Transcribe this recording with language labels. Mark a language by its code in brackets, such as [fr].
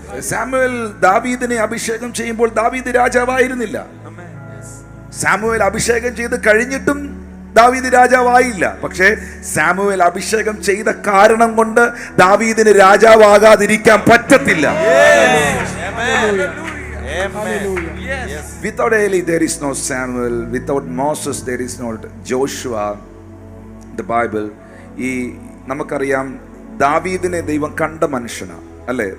[ml] Samuel ദാവീദിനെ അഭിഷേകം ചെയ്യുമ്പോൾ ദാവീദ് രാജാവായിരുന്നില്ല. സാമുവേൽ അഭിഷേകം ചെയ്ത് കഴിഞ്ഞിട്ടും ദാവീദ് രാജാവായില്ല. പക്ഷേ സാമുവേൽ അഭിഷേകം ചെയ്ത കാരണം കൊണ്ട് ദാവീദിന് രാജാവാകാതിരിക്കാൻ പറ്റത്തില്ല. [en] Without Eli there is no Samuel. Without Moses there is no Joshua. The Bible. [ml] ഈ നമുക്കറിയാം, ദാവീദിനെ ദൈവം കണ്ട മനുഷ്യനാണ്, അല്ലേ?